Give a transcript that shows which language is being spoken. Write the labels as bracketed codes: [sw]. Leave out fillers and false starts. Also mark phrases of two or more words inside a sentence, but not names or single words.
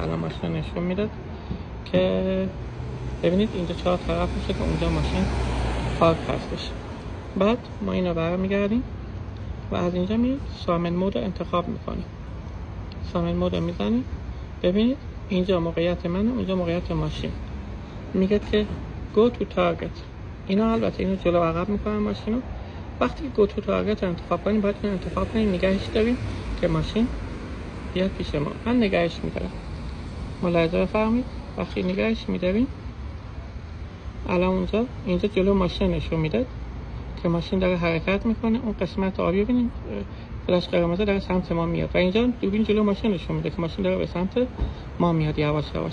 [fa] الان ماشین نشون میداد که ببینید اینجا 4 طرف میشه که اونجا ماشین پارک هستش. بعد ما اینو برمیگردیم و از اینجا میریم [en] summon mode [fa] رو انتخاب میکنیم. [en] summon mode [fa] رو میزنیم، ببینید اینجا موقعیت منه، اونجا موقعیت ماشین. میگه که [en] go to target. [fa] اینا البته اینو جلو عقب میکنن ماشینو. وقتی [en] go to target [fa] رو انتخاب کنیم، باید اینو انتخاب کنیم نگهش داریم که ماشین بیاد پیش ما. من نگهش میدارم. ملاحظه بفرمایید وقتی نگهش میداریم، الان اینجا جلو ماشین نشون میداد که ماشین داره حرکت میکنه. اون قسمت آبی ببینید فلاش قرمز داره سمت ما میاد و اینجا دوربین جلو ماشین نشون میده که ماشین داره به سمت ما میاد یواش یواش.